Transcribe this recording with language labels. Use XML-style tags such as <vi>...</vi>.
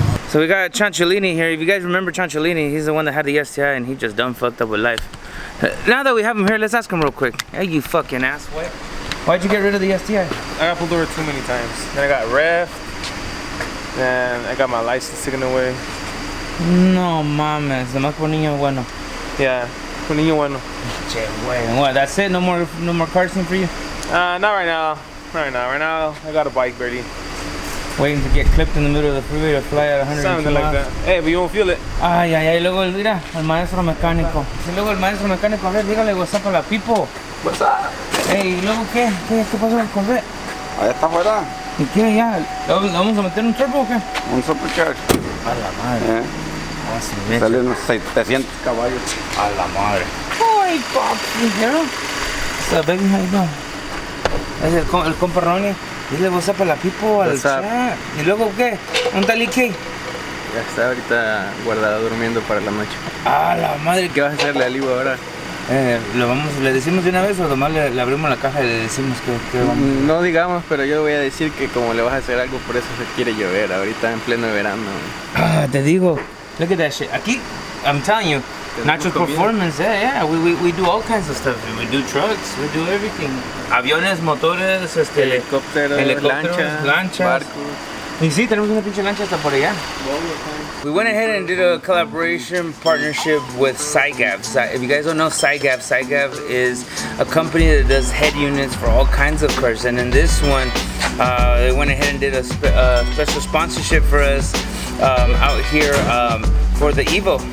<en>So we got Chancholini here. If you guys remember Chancholini, he's the one that had the STI and he just done fucked up with life. Now that we have him here, let's ask him real quick. Hey, you fucking asswipe. Why'd you get rid of the STI? I got pulled over too many times. Then I got ref. Then I got my license taken away.</en> <es>No mames, nomás por niño bueno. Yeah, por niño bueno. Che, güey.</es> <en>What, that's it? No more karting for you? Not right now. Right now, I got a bike, Birdie. Waiting to get clipped in the middle of the freeway to fly at 100 Something like that. Hey, but you won't feel it. Ay, ay, ay.</en> <es>Luego, mira, el maestro mecánico. Y luego el maestro mecánico, a ver, dígale</es> <en>what's up</en> <es>a la Pipo.</es> <en>What's up?</en> <es>Hey, ¿y luego qué? ¿Qué pasó con el Corvette? Allá está afuera. ¿Y qué ya? ¿Le vamos a meter un turbo o qué? Un supercharge. A la madre. Ah, sí, sale unos 700 caballos. A la madre. Ay, papi, ¿no?</es> <en>What's up, baby? How you doing?</en> <es>Es el compa Ronnie. Dile</es> <en>what's up</en> <es>a la Pipo al chat. ¿Y luego qué? ¿Un tal Ike? Ya está ahorita guardado durmiendo para la noche. A la madre. ¿Qué vas a hacerle al Ivo ahora? ¿Le decimos de una vez o nomás le abrimos la caja y le decimos que vamos? No digamos, pero yo voy a decir que como le vas a hacer algo, por eso se quiere llover, ahorita en pleno verano. Ah, te digo.</es> <en>Look at that shit. Aquí, I'm telling you, Nacho's Performance, yeah, we do all kinds of stuff. We do trucks, we do everything.</en> <es>Aviones, motores, helicópteros, lanchas, barcos. Y sí, tenemos una pinche lancha hasta por allá.</es> <en>We went ahead and did a collaboration partnership with SYGAV. If you guys don't know SYGAV, SYGAV is a company that does head units for all kinds of cars. And in this one, they went ahead and did a special sponsorship for us out here for the EVO.</en>